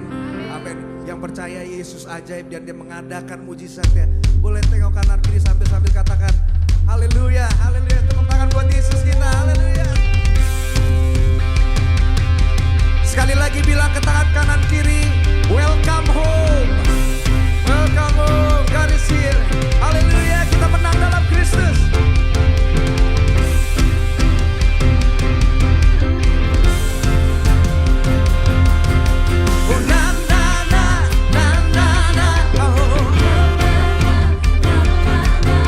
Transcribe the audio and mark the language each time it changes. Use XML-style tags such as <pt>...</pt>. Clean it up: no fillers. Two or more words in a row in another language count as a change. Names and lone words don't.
<id>Amin. Yang percaya Yesus ajaib dan Dia mengadakan mujizatnya, boleh tengok kanan kiri sambil katakan haleluya, haleluya. Tepuk tangan buat Yesus kita, haleluya. Sekali lagi bilang ke tangan kanan kiri,</id> <en>welcome home. Welcome home, God is here.</en> <id>Haleluya, kita menang dalam Kristus. Oh na na na na na na, oh.</id>